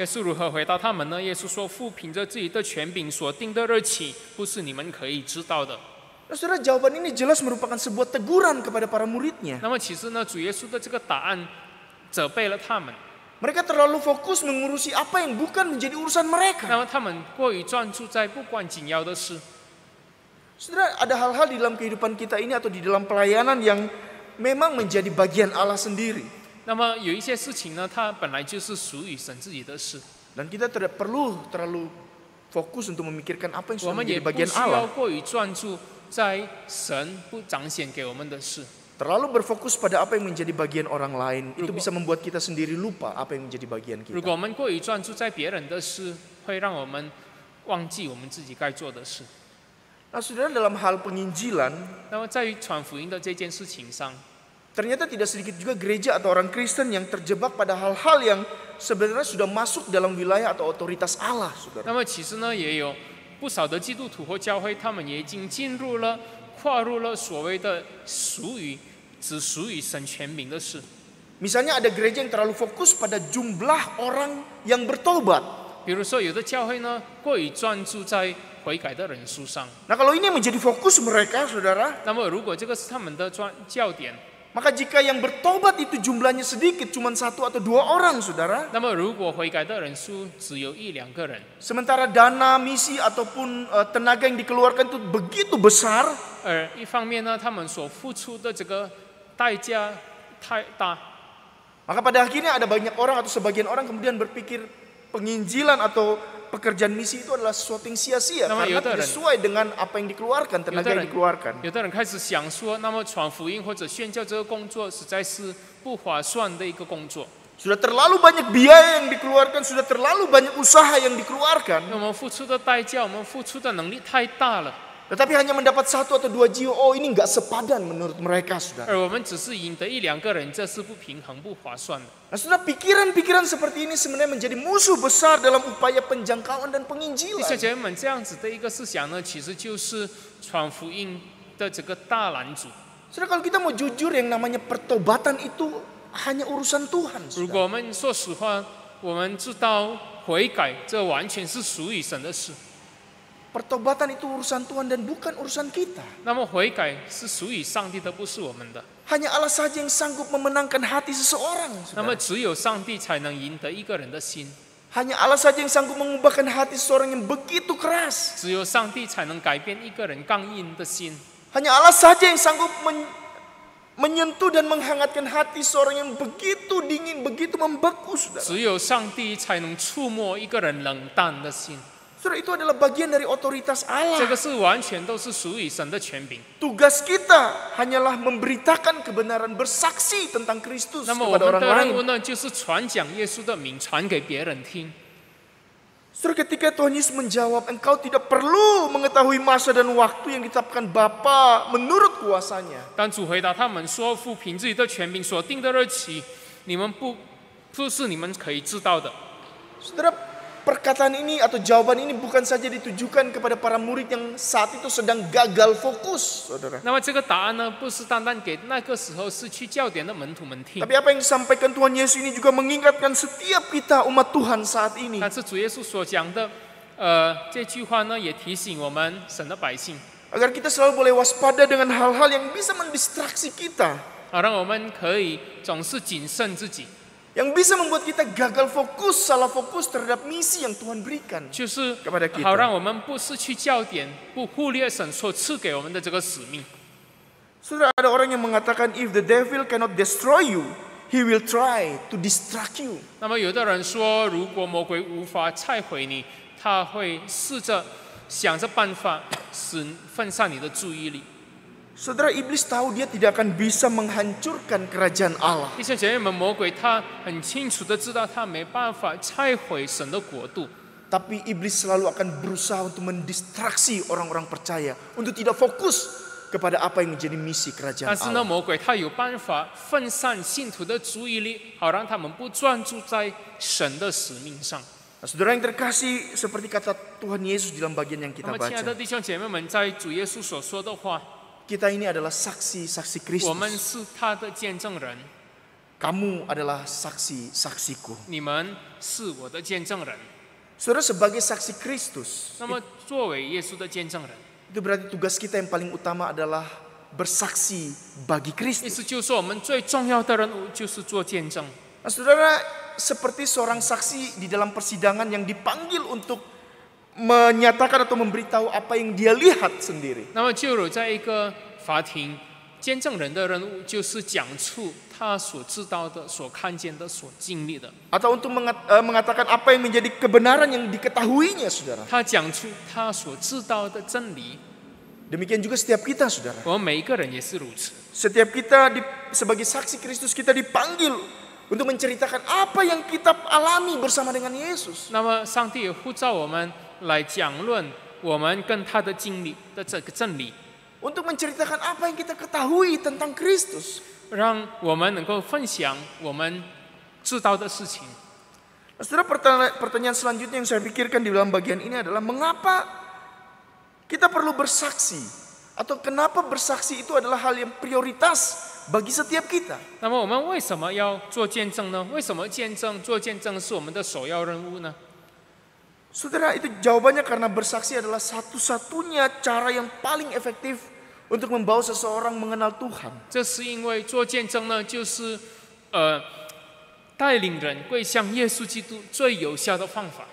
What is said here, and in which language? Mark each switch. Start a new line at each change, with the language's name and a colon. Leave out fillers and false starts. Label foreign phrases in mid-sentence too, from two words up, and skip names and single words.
Chinese: 耶稣如何回答他们呢？耶稣说：“父凭着自己的权柄所定的日期，不是你们可以知道的。”
Indonesian: Nah, saudara, jawaban ini jelas merupakan sebuah teguran kepada para muridnya.
Chinese: 那么其实呢，主耶稣的这个答案责备了他们。
Indonesian: Mereka terlalu fokus mengurusi apa yang bukan menjadi urusan mereka.
Chinese: 那么他们过于专注在不关紧要的事。
Indonesian: Saudara, ada hal-hal di dalam kehidupan kita ini atau di dalam pelayanan yang memang menjadi bagian Allah sendiri.
Chinese: 那么有一些事情呢，它本来就是属于神自己的事，
Indonesian: Dan kita tidak perlu terlalu fokus untuk memikirkan apa yang
Chinese: 我
Indonesian: sudah
Chinese: 们也
Indonesian: menjadi
Chinese: 不
Indonesian: bagian
Chinese: 需要
Indonesian: Allah.
Chinese: 过于专注在神不彰显给我们的事。
Indonesian: Terlalu berfokus pada apa yang menjadi bagian orang lain, itu bisa membuat kita sendiri lupa apa yang menjadi bagian
Chinese: 如
Indonesian: kita.
Chinese: 果我们过于专注在别人的事，会让我们忘记我们自己该做的事。
Indonesian: Nah, saudara, dalam hal penginjilan,
Chinese: 那么在于传福音的这件事情上，
Indonesian: ternyata tidak sedikit juga gereja atau orang Kristen yang terjebak pada hal-hal yang sebenarnya sudah masuk dalam wilayah atau otoritas Allah, saudara.
Chinese: 那么其实呢，也有不少的基督徒或教会，他们也已经跨入了所谓的只属于神权柄的事。
Indonesian: Misalnya ada gereja yang terlalu fokus pada jumlah orang yang bertobat.
Chinese: 比如说，有的教会呢，过于专注在悔改的人数上。
Indonesian: Nah, kalau ini menjadi fokus mereka, saudara,
Chinese: 那么，如果这个是他们的焦点，
Indonesian: maka jika yang bertobat itu jumlahnya sedikit, cuma 1 atau 2 orang, saudara.
Chinese: 那么如果悔改的人数只有1、2个人，
Indonesian: Sementara dana, misi ataupun tenaga yang dikeluarkan itu begitu besar,
Chinese: 而一方面呢，他们所付出的这个代价太大，
Indonesian: maka pada akhirnya ada banyak orang atau sebagian orang kemudian berpikir penginjilan atau pekerjaan misi itu adalah sesuatu yang sia-sia Nama karena tidak Yoda sesuai dengan apa yang dikeluarkan, tenaga yang dikeluarkan.
Chinese: 有的人开始想说，那么传福音或者宣教这个工作实在是不划算的一个工作。
Indonesian: Sudah terlalu banyak biaya yang dikeluarkan, sudah terlalu banyak usaha yang dikeluarkan.
Chinese: 我们付出的代价，我们付出的能力太大了，
Indonesian: Tetapi hanya mendapat 1 atau 2 jiwa, oh ini nggak sepadan menurut mereka, saudara.
Chinese: 而我们只是赢得1、2个人，这是不平衡、不划算的。
Indonesian: Nah, saudara, pikiran-pikiran seperti ini sebenarnya menjadi musuh besar dalam upaya penjangkauan dan
Chinese: 弟兄
Indonesian: penginjilan.
Chinese: 姐妹们，这样子的一个思想呢，其实就是传福音的这个大拦阻。
Indonesian: Saudara, kalau kita mau jujur, yang namanya pertobatan itu hanya urusan Tuhan,
Chinese: 如
Indonesian: saudara.
Chinese: 果我们说实话，我们知道悔改，这完全是属于神的事。
Indonesian: Pertobatan itu urusan Tuhan dan bukan urusan kita.
Chinese: 那么悔改是属于上帝的，不是我们的。
Indonesian: Hanya Allah saja yang sanggup memenangkan hati seseorang,
Chinese: 那么
Indonesian: saudara.
Chinese: 只有上帝才能赢得一个人的心，
Indonesian: Hanya Allah saja yang sanggup mengubahkan hati seseorang yang begitu keras.
Chinese: 只有上帝才能改变一个人刚硬的心。
Indonesian: Hanya Allah saja yang sanggup menyentuh dan menghangatkan hati seorang yang begitu dingin, begitu membeku, saudara.
Chinese: 只有上帝才能触摸一个人冷淡的心。
Indonesian: Saudara, itu adalah bagian dari otoritas
Chinese: 这
Indonesian: Allah.
Chinese: 个是完全都是属于神的权柄。
Indonesian: Tugas kita hanyalah memberitakan kebenaran, bersaksi tentang Kristus
Chinese: 那么我
Indonesian: kepada
Chinese: 们
Indonesian: orang
Chinese: 的任务
Indonesian: lain.
Chinese: 呢，就是传讲耶稣的名，传给别人听。
Indonesian: Saudara, ketika Tuhan Yesus menjawab, engkau tidak perlu mengetahui masa dan waktu yang ditetapkan Bapa menurut kuasanya.
Chinese: 当主回答他们说：“父凭自己的权柄所定的日期，你们不是你们可以知道的。”
Indonesian: Saudara, perkataan ini atau jawaban ini bukan saja ditujukan kepada para murid yang saat itu sedang gagal fokus, saudara.
Chinese: 那么这个答案呢，不是单单给那个时候失去焦点的门徒们听，
Indonesian: Tapi apa yang disampaikan Tuhan Yesus ini juga mengingatkan setiap kita umat Tuhan saat ini.
Chinese: 但是主耶稣所讲的，这句话呢，也提醒我们神的百姓，
Indonesian: Agar kita selalu boleh waspada dengan hal-hal yang bisa mendistraksi kita.
Chinese: 让我们可以总是谨慎自己，
Indonesian: Yang bisa membuat kita gagal fokus, salah fokus terhadap misi yang Tuhan berikan.
Chinese: 就是
Indonesian: kepada kita
Chinese: 好让我们不失去焦点，不忽略神所赐给我们的这个使命。
Indonesian: Saudara, ada orang yang mengatakan
English: if the devil cannot destroy you, he will try to distract you.
Chinese: 那么有的人说，如果魔鬼无法拆毁你，他会试着想着办法使分散你的注意力。
Indonesian: Saudara, iblis tahu dia tidak akan bisa menghancurkan kerajaan Allah.
Chinese: 弟兄姐妹们，魔鬼他很清楚的知道，他没办法拆毁神的国度。
Indonesian: Tapi iblis selalu akan berusaha untuk mendistraksi orang-orang percaya untuk tidak fokus kepada apa yang menjadi misi kerajaan
Chinese: 但是呢，
Indonesian: Allah.
Chinese: 魔鬼他有办法分散信徒的注意力，好让他们不专注在神的使命上。
Indonesian: Nah, saudara yang terkasih, seperti kata Tuhan Yesus dalam bagian yang
Chinese: 那
Indonesian: kita
Chinese: 么，亲爱的
Indonesian: baca,
Chinese: 弟兄姐妹们，在主耶稣所说的话，
Indonesian: kita ini adalah saksi-saksi
Chinese: 我们
Indonesian: Kristus.
Chinese: 是他的见证人，
Indonesian: Kamu adalah saksi-saksiku.
Chinese: 你们是我的见证人。
Indonesian: Saudara, sebagai saksi Kristus,
Chinese: 那么，作为耶稣的见证人，
Indonesian: itu berarti tugas kita yang paling utama adalah bersaksi bagi
Chinese: 意
Indonesian: Kristus.
Chinese: 思就是说，我们最重要的任务就是做见证。
Indonesian: Nah, saudara, seperti seorang saksi di dalam persidangan yang dipanggil untuk menyatakan atau memberitahu apa yang dia lihat sendiri.
Chinese: 那么，就有在一个法庭，见证人的任务就是讲出他所知道的、所看见的、所经历的。
Indonesian: Atau untuk mengatakan apa yang menjadi kebenaran yang diketahuinya, saudara.
Chinese: 他讲出他所知道的真理。
Indonesian: Demikian juga setiap kita, saudara.
Chinese: 我们每一个人也是如此。
Indonesian: Setiap kita sebagai saksi Kristus, kita dipanggil untuk menceritakan apa yang kita alami bersama dengan Yesus.
Chinese: 那么，上帝也呼召我们来讲论我们跟他的经历的这个真理，
Indonesian: Untuk menceritakan apa yang kita ketahui tentang Kristus.
Chinese: 让我们能够分享我们知道的事情。
Indonesian: Nah, saudara, pertanyaan selanjutnya yang saya pikirkan di dalam bagian ini adalah mengapa kita perlu bersaksi? Atau kenapa bersaksi itu adalah hal yang prioritas bagi setiap kita?
Chinese: 那么，我们为什么要做见证呢？为什么做见证是我们的首要任务呢？
Indonesian: Saudara, itu jawabannya karena bersaksi adalah satu-satunya cara yang paling efektif untuk membawa seseorang mengenal Tuhan.
Chinese: 这是因为做见证呢，就是带领人归向耶稣基督最有效的方法。